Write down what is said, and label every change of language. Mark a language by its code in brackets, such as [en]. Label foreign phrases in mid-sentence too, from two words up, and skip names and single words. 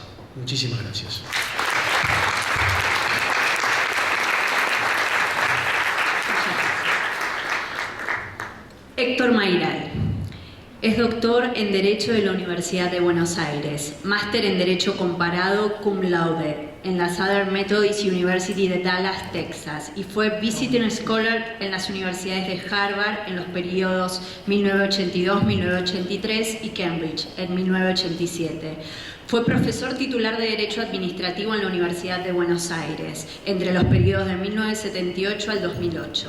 [es] Muchísimas gracias. Héctor Mayral. Es doctor en Derecho de la Universidad de Buenos Aires, máster en Derecho Comparado [la] cum laude [es] en la Southern Methodist University de Dallas, Texas, y fue [en] Visiting Scholar [es] en las universidades de Harvard en los periodos 1982-1983 y Cambridge en 1987. Fue profesor titular de Derecho Administrativo en la Universidad de Buenos Aires entre los periodos de 1978 al 2008.